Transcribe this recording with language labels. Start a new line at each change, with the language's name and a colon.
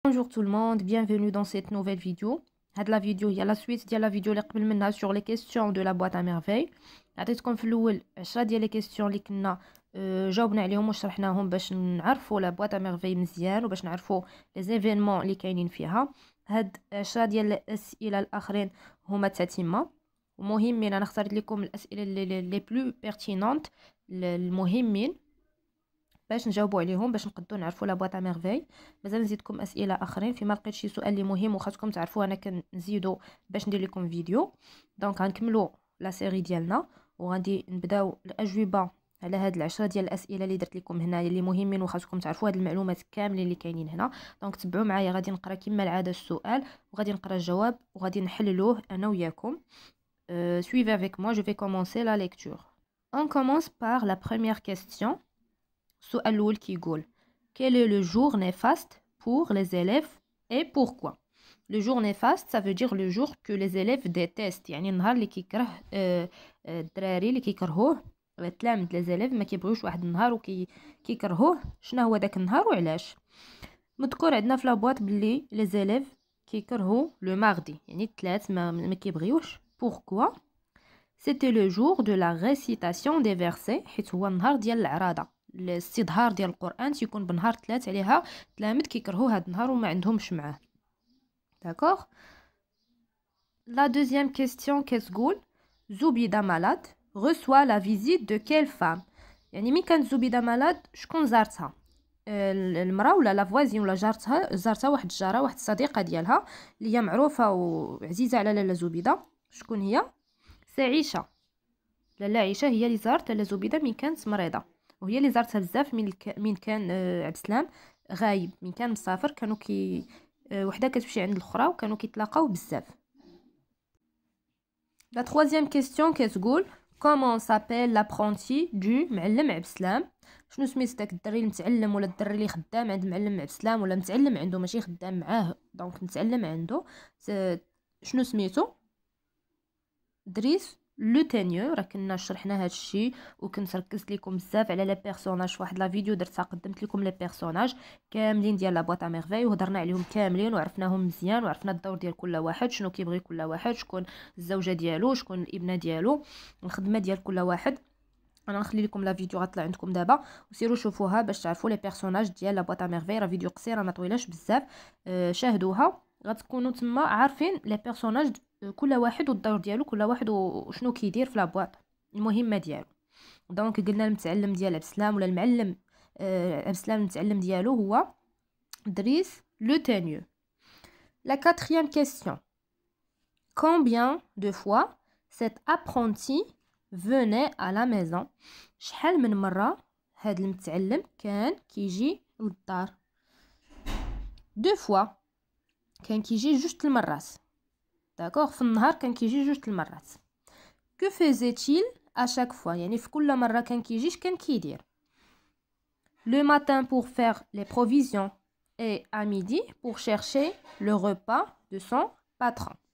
French: tout le monde, bienvenue dans cette nouvelle vidéo. هاد la vidéo هي la suite ديال la vidéo
Arabic: اللي قبل منها
French: sur les questions de la boîte à merveille.
Arabic: عطيتكم في الاول 10 ديال les questions اللي كنا جاوبنا عليهم وشرحناهم باش نعرفوا la boîte à merveille مزيان وباش نعرفوا les événements اللي كاينين فيها. هاد 10 ديال الاسئله الاخرين هما تتمه ومهمين. انا اخترت لكم الاسئله
French: les plus pertinentes
Arabic: المهمين باش نجاوبوا عليهم باش نقدروا نعرفوا لا بواط ميرفي. مازال نزيدكم اسئله اخرين فيما لقيت شي سؤال اللي مهم وخاصكم تعرفوا انا كنزيدو باش ندير لكم فيديو. دونك غنكملوا لا سيري ديالنا وغادي نبداو الاجوبه على هاد العشرة ديال الاسئله اللي درت لكم هنايا اللي مهمين وخاصكم تعرفوا هاد المعلومات كاملين اللي كاينين هنا. دونك تبعوا معايا، غادي نقرا كما العاده السؤال وغادي نقرا الجواب وغادي نحللوه انا وياكم.
French: Suivez avec moi, je vais commencer la lecture. On commence par la première question.
Arabic: السؤال الأول كيقول
French: quel est le jour néfaste pour les élèves et pourquoi. Le jour néfaste ça veut dire le jour que les élèves détestent،
Arabic: يعني النهار اللي كيكره الدراري اللي كيكرهوه التلاميذ les élèves ما كيبغيوش واحد النهار وكيكرهوه. شنو هو داك النهار وعلاش؟ مذكور عندنا في لابواط بلي les élèves كيكرهوا لو ماردي يعني الثلاث ما كيبغيوش.
French: pourquoi c'était le jour de la récitation des versets
Arabic: حيت هو النهار ديال العراضه الاستظهار ديال القرآن تيكون بنهار ثلاث عليها تلاميذ كيكرهوا هاد النهار وما عندهمش معاه. داكوغ. لا دوزيام كيستيون كتقول زبيدة مالاد
French: reçoit la visite de quelle femme.
Arabic: يعني مين كانت زبيدة مالاد شكون زارتها؟ المراه ولا لا فوازين ولا زارتها واحد الجاره واحد الصديقه ديالها اللي هي معروفه وعزيزه على لاله زبيدة. شكون هي؟ عيشه. لاله عيشه هي اللي زارت لاله زبيدة من كانت مريضه وهي اللي زارتها بزاف من كان عبد السلام غايب، من كان مسافر كانوا وحده كتمشي عند الاخرى وكانوا كيتلاقاو بزاف.
French: لا troisième question كتقول comment s'appelle l'apprenti du معلم عبد السلام.
Arabic: شنو سميت داك الدري المتعلم ولا الدري اللي خدام عند معلم عبد السلام ولا متعلم عنده ماشي خدام معاه دونك متعلم عنده. شنو سميتو؟ دريس لو تانيو. راه كنا شرحنا هذا الشيء وكنت ركزت لكم بزاف على لي بيرسوناج فواحد لا فيديو درتها قدمت لكم لي بيرسوناج كاملين ديال لا بواط ميرفي وهضرنا عليهم كاملين وعرفناهم مزيان وعرفنا الدور ديال كل واحد شنو كيبغي كل واحد، شكون الزوجه ديالو، شكون الابنه ديالو، الخدمه ديال كل واحد. انا نخلي لكم لا فيديو غطلع عندكم دابا وسيروا شوفوها باش تعرفوا لي بيرسوناج ديال لا بواط ميرفي. راه فيديو قصيره ما طويلاش بزاف. شاهدوها غتكونوا تما عارفين لي بيرسوناج كل واحد والدور ديالو كل واحد وشنو كيدير في لابواط المهمه ديالو. دونك قلنا المتعلم ديال عبد السلام ولا المعلم عبد السلام المتعلم ديالو هو دريس لو تانيو.
French: La quatrième question. Combien de fois cet apprenti venait à la maison.
Arabic: شحال من مرة هاد المتعلم كان كيجي للدار؟ دو فوا كان كيجي جوج المرات. داكوغ. في النهار كان كيجي جوج المرات.
French: que faisait-il à chaque fois
Arabic: يعني في كل مرة كان كيجي اش كان كيدير؟
French: le matin pour faire les provisions et à midi pour chercher le repas de son patron.